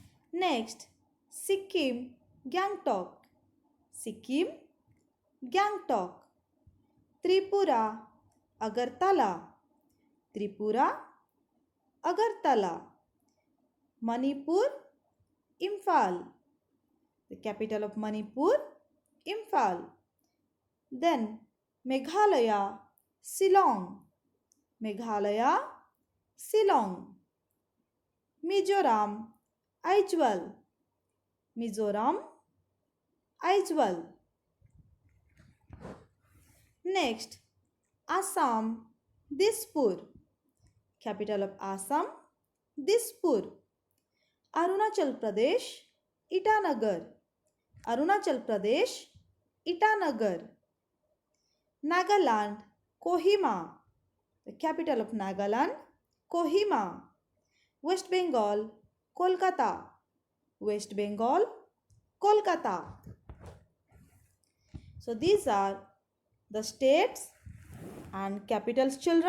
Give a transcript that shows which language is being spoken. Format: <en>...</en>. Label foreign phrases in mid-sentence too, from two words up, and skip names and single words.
<en>Next, Sikkim, Gangtok. Sikkim, Gangtok. Tripura, Agartala. Tripura, Agartala. Manipur, Imphal. The capital of Manipur, Imphal. Then Meghalaya, Shillong. Meghalaya, Shillong. Mizoram, Aizawl. Mizoram, Aizawl. Next, Assam, Dispur. Capital of Assam, Dispur. Arunachal Pradesh, Itanagar. Arunachal Pradesh, Itanagar. Nagaland, Kohima. The capital of Nagaland, Kohima. West Bengal, Kolkata. West Bengal, Kolkata. So these are the states and capitals, children.</en>